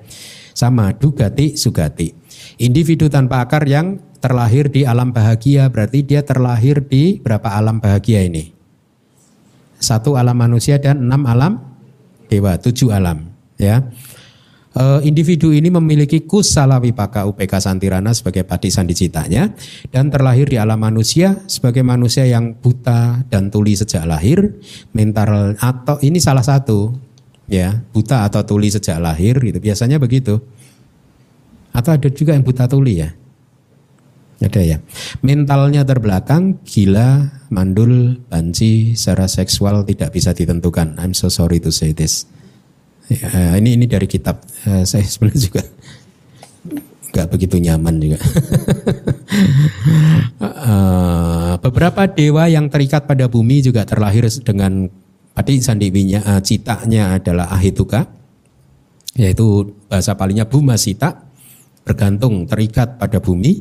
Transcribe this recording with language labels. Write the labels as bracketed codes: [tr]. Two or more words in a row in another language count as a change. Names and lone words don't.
[pi] Sama dugati, sugati. [id] Individu tanpa akar yang terlahir di alam bahagia, berarti dia terlahir di berapa alam bahagia ini? 1 alam manusia dan 6 alam dewa, 7 alam ya. Individu ini memiliki [pi] kusala wipaka upeka santirana [id] sebagai [pi] patisandi citanya, [id] dan terlahir di alam manusia sebagai manusia yang buta dan tuli sejak lahir, mental, atau ini salah satu ya, buta atau tuli sejak lahir gitu, biasanya begitu. Atau ada juga yang buta tuli ya, ada ya. Mentalnya terbelakang, gila, mandul, banci, secara seksual tidak bisa ditentukan. [en] I'm so sorry to say this. [id] Ya, ini dari kitab. Saya sebenarnya juga nggak begitu nyaman juga. Beberapa dewa yang terikat pada bumi juga terlahir dengan [pi] patisandi citanya [id] adalah ahetuka, yaitu bahasa Palinya bumasita, bergantung, terikat pada bumi.